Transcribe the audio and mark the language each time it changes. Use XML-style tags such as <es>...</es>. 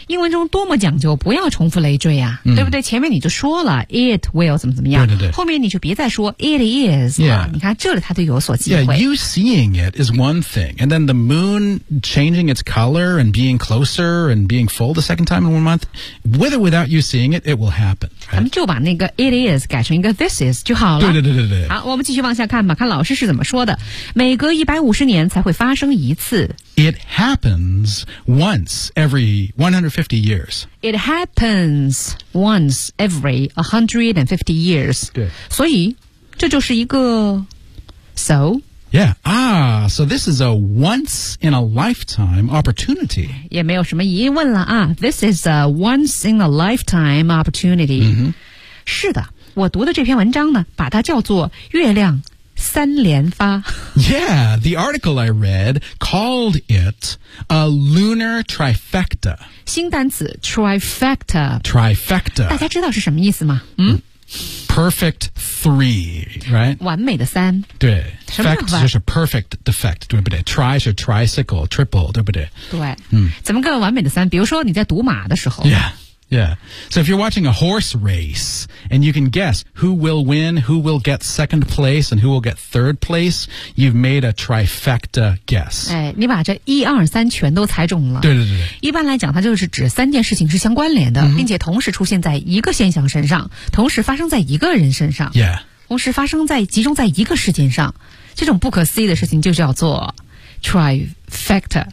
<zh>英文中多么讲究不要重复累赘啊、对不对前面你就说了</zh> <en>it will</en> <zh>怎么怎么样对对对后面你就别再说</zh> <en>it is、 yeah.</en> <zh>你看这里它就有所机会</zh> <en>Yeah, you seeing it is one thing and then the moon changing its color and being closer and being full the second time in 1 month with or without you seeing it, it will happen、right?</en> <zh>咱们就把那个</zh> <en>it is</en> <zh>改成一个</zh> <en>this is</en> <zh>就好了对对对对对好我们继续往下看吧看老师是怎么说的每隔150年才会发生一次</zh> <en>It happensonce every 150 years. It happens once every 150 years.</en> <zh>对。所以这就是一个 so?</zh> <en>Yeah. Ah, so this is a once in a lifetime opportunity.</en> <zh>也没有什么疑问了啊。</zh> <en>This is a once in a lifetime opportunity.、 Mm-hmm.</en> <zh>是的我读的这篇文章呢把它叫做月亮三连发</zh> <en>Yeah, the article I read called it a lunar trifecta.</en> <zh>新单词 trifecta.</zh> <en>Trifecta.</en> <zh>大家知道是什么意思吗？</zh> <en>Perfect three, right?</en> <zh>完美的三。对 ，fect 就是 perfect defect， 对不对 ？tri 是 tricycle, triple， 对不对？对。怎么个完美的三？比如说你在赌马的时候。</zh> <en>Yeah. Yeah. So if you're watching a horse race and you can guess who will win, who will get second place and who will get third place, you've made a trifecta guess.</en> <zh>哎，你把这一二三全都猜中了。对对对。一般来讲它就是指三件事情是相关联的、并且同时出现在一个现象身上同时发生在一个人身上。 Yeah. 同时发生在集中在一个事件上。这种不可思议的事情就叫做 trifecta.</zh>